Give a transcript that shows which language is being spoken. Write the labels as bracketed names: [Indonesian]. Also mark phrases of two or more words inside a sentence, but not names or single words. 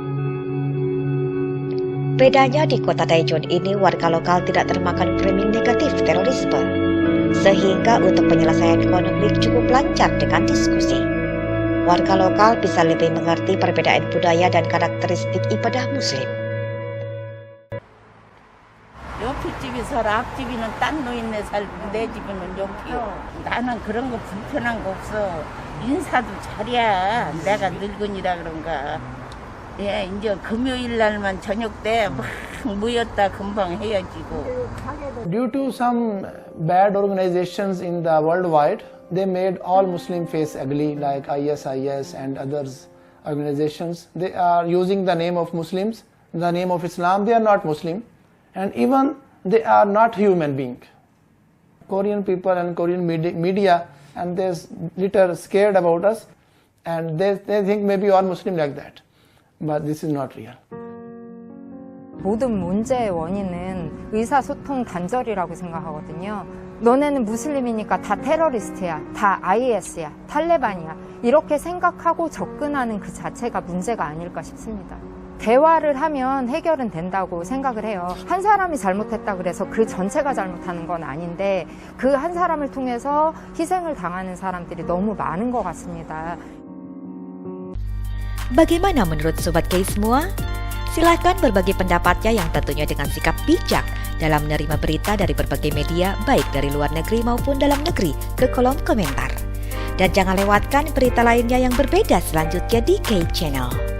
[Indonesian] Bedanya di kota Daejeon ini, warga lokal tidak termakan framing negatif terorisme, sehingga untuk penyelesaian konflik cukup lancar dengan diskusi. Warga lokal bisa lebih mengerti perbedaan budaya dan karakteristik ibadah Muslim. [Korean] 옆에 집이 서라 앞집이는 딴 노인네 살고 내 집은 여기요. 나는 그런 거 불편한 거 없어. 인사도 잘이야. 내가 늙은이라 그런가. 예, 이제 금요일 날만 저녁 때 막 모였다 금방 헤어지고. [English] Due to some bad organizations in the worldwide, they made all Muslim face ugly, like ISIS and others organizations. They are using the name of Muslims, the name of Islam. They are not Muslim. And even they are not human being. Korean people and Korean media, and they're little scared about us, and they think maybe all Muslim like that. But this is not real. [Korean] 모든 문제의 원인은 의사소통 단절이라고 생각하거든요. 너네는 무슬림이니까 다 테러리스트야, 다 IS야, 탈레반이야. 이렇게 생각하고 접근하는 그 자체가 문제가 아닐까 싶습니다. 대화를 하면 해결은 된다고 생각을 해요. 한 사람이 잘못했다 그래서 그 전체가 잘못하는 건 아닌데 그 한 사람을 통해서 희생을 당하는 사람들이 너무 많은 것 같습니다. [Indonesian] Bagaimana menurut Sobat Kay semua? Silahkan berbagi pendapatnya yang tentunya dengan sikap bijak dalam menerima berita dari berbagai media baik dari luar negeri maupun dalam negeri ke kolom komentar. Dan jangan lewatkan berita lainnya yang berbeda selanjutnya di Kay Channel.